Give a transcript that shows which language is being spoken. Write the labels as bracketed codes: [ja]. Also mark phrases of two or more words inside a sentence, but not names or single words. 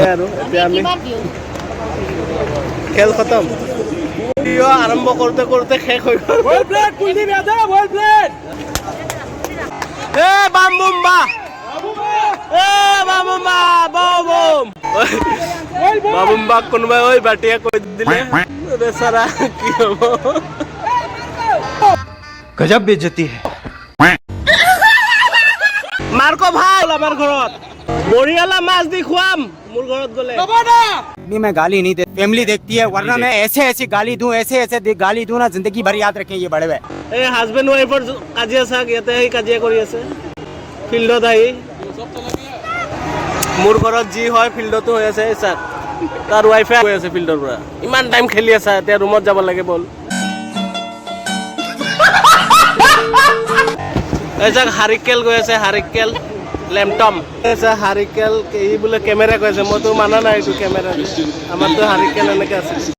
[as] আৰু এতিয়া আমি খেল খতম, আৰম্ভ কৰোঁতে কৰোঁতে শেষ হৈ গ'ল। বাবুম্বাক কোনোবাই ওই বাটিয়া কৈ দিলে বেচাৰা, কি হ'ব। [hi] गजब बेइज्जती है। [as] মাৰ্কো ভাল আমাৰ ঘৰত, বঢ়িয়ালা মাছ দি খুৱাম মোৰ ঘৰত গ'লে। [hi] मैं गाली नहीं दे, फैमिली देखती है, वरना मैं ऐसे गाली दूं, ऐसे गाली दूं ना, जिंदगी भर याद रखें ये बड़े भाई। [as] এই [en] husband wife [as] কাজিয়া চাওক, ইয়াতে আহি কাজিয়া কৰি আছে ফিল্ডত আহি। মোৰ ঘৰত যি হয় ফিল্ডতো হৈ আছে। চাওক তাৰ ৱাইফে গৈ আছে ফিল্ডৰ পৰা, ইমান টাইম খেলি আছে, এতিয়া ৰুমত যাব লাগে বল। এই চাওক হাৰিকেল গৈ আছে, হাৰিকেল লেমটম হাৰিকেল, ই বোলে কেমেৰা কৈ আছে, মইতো মানা নাই এইটো কেমেৰা, আমাৰতো হাৰিকেল এনেকে আছে।